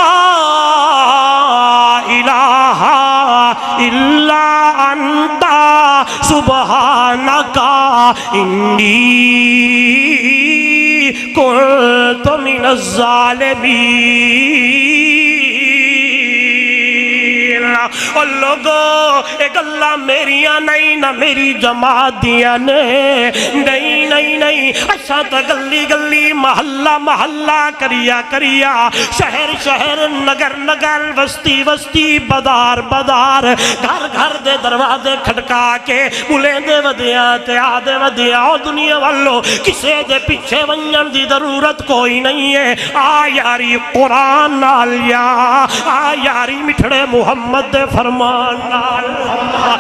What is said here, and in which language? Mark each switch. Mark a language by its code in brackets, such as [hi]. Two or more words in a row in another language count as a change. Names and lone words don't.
[ar] الہ الا انتا سبحانکا انی کنت من الظالمین [skr] اور لوگو ایک اللہ میریاں نہیں نہ میری جماعت دیاں نہیں نہیں نہیں اچھا تا گلی گلی محلہ محلہ کریا شہر شہر نگر نگر وستی وستی بدار بدار گھر گھر دے دروازے کھڑکا کے بلے دے ودیاں تے آدے ودیاں اور دنیا والو کسے دے پیچھے ونجن دی ضرورت کوئی نہیں ہے آ یاری قرآن نال یا آ یاری مٹھڑے محمد دے فرمان نال